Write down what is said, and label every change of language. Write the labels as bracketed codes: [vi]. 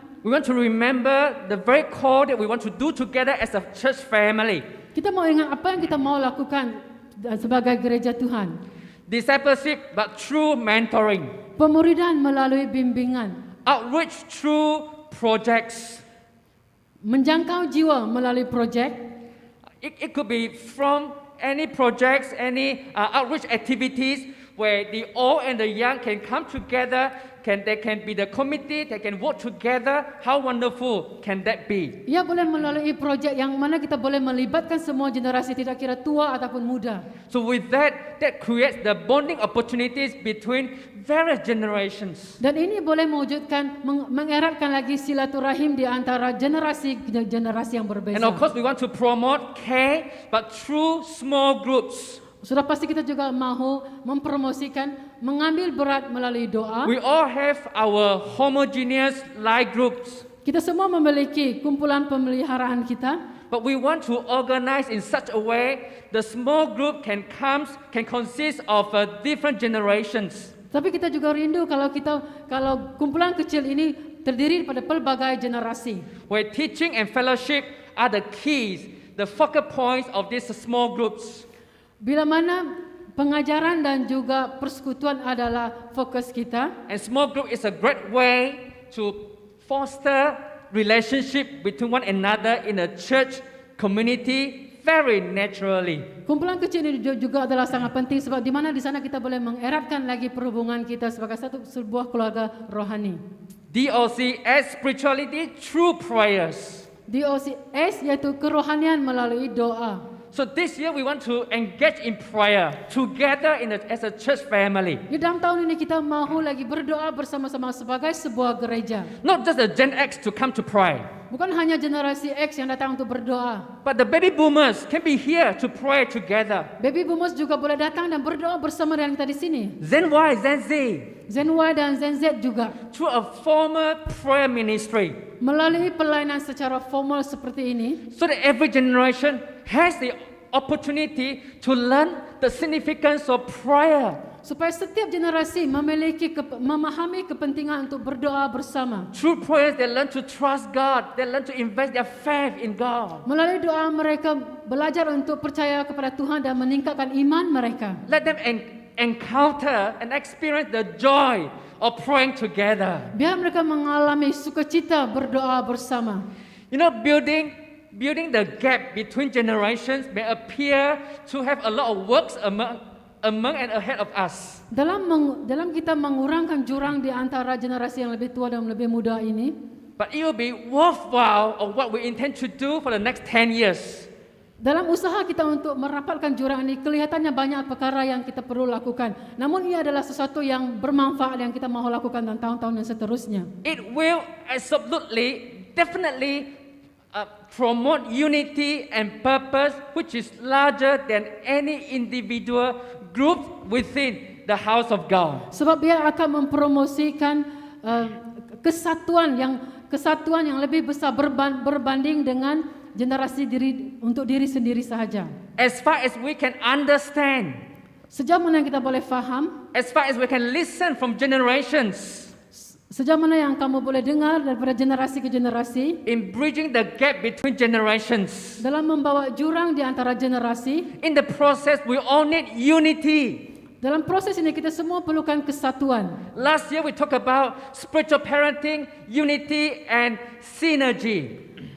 [en] we want to remember the very core that we want to do together as a church family. [ms] kita mau ingat apa yang kita mau lakukan sebagai gereja Tuhan. [en] Discipleship, but through mentoring. [ms] Pemuridan melalui bimbingan. [en] Outreach through projects. [ms] Menjangkau jiwa melalui projek. [en] It could be from any projects, any outreach activities where the old and the young can come together, they can be the committee, they can work together. How wonderful can that be? [ms] Ia boleh melalui projek yang mana kita boleh melibatkan semua generasi, tidak kira tua ataupun muda. [en] So with that creates the bonding opportunities between various generations. [ms] Dan ini boleh mewujudkan, mengeratkan lagi silaturahim di antara generasi yang berbeza. [en] And of course we want to promote care, but through small groups. [ms] Sudah pasti kita juga mahu mempromosikan mengambil berat melalui doa. [en] We all have our homogeneous life groups, [ms] Kita semua memiliki kumpulan pemeliharaan kita, [en] but we want to organize in such a way the small group can consist of different generations. [ms] tapi kita juga rindu kalau kumpulan kecil ini terdiri pada pelbagai generasi. [en] Where teaching and fellowship are the keys, the focal points of these small groups. [ms] Bila mana pengajaran dan juga persekutuan adalah fokus kita. [en] And small group is a great way to foster relationship between one another in a church community very naturally. [ms] Kumpulan kecil ini juga adalah sangat penting sebab di mana di sana kita boleh mengeratkan lagi perhubungan kita sebagai sebuah keluarga rohani. [en] DOCS spirituality through prayers. [ms] DOCS yaitu kerohanian melalui doa. [en] So this year we want to engage in prayer together as a church family. [ms] Di dalam tahun ini kita mahu lagi berdoa bersama-sama sebagai sebuah gereja. [en] Not just the Gen X to come to pray, [ms] Bukan hanya generasi X yang datang untuk berdoa. [en] but the baby boomers can be here to pray together. [ms] Baby boomers juga boleh datang dan berdoa bersama dengan kita di sini. [en] Gen Y, Gen Z, [ms] Gen Y dan Gen Z juga. [en] through a formal prayer ministry, [ms] Melalui pelayanan secara formal seperti ini, [en] so that every generation has the opportunity to learn the significance of prayer. [ms] supaya setiap generasi memahami kepentingan untuk berdoa bersama. [en] Through prayers, they learn to trust God. They learn to invest their faith in God. [ms] Melalui doa mereka belajar untuk percaya kepada Tuhan dan meningkatkan iman mereka. [en] Let them encounter and experience the joy of praying together. [ms] Biar mereka mengalami sukacita berdoa bersama. [en] You know, building the gap between generations may appear to have a lot of works among and ahead of us. [ms] Dalam kita mengurangkan jurang di antara generasi yang lebih tua dan lebih muda ini, But it will be worthwhile of what we intend to do for the next 10 years. dalam usaha kita untuk merapatkan jurang ini, kelihatannya banyak perkara yang kita perlu lakukan. Namun ia adalah sesuatu yang bermanfaat yang kita mahu lakukan dalam tahun-tahun yang seterusnya. [en] It will absolutely, definitely promote unity and purpose, which is larger than any individual group within the house of God. [ms] Sebab ia akan mempromosikan kesatuan yang lebih besar berbanding dengan generasi untuk diri sendiri sahaja. [en] As far as we can understand, [ms] Sejauh mana yang kita boleh faham, [en] as far as we can listen from generations, [ms] sejauh mana yang kamu boleh dengar daripada generasi ke generasi, [en] in bridging the gap between generations, [ms] dalam membawa jurang di antara generasi, [en] in the process we all need unity. [ms] dalam proses ini kita semua perlukan kesatuan. [en] Last year we talked about spiritual parenting, unity and synergy.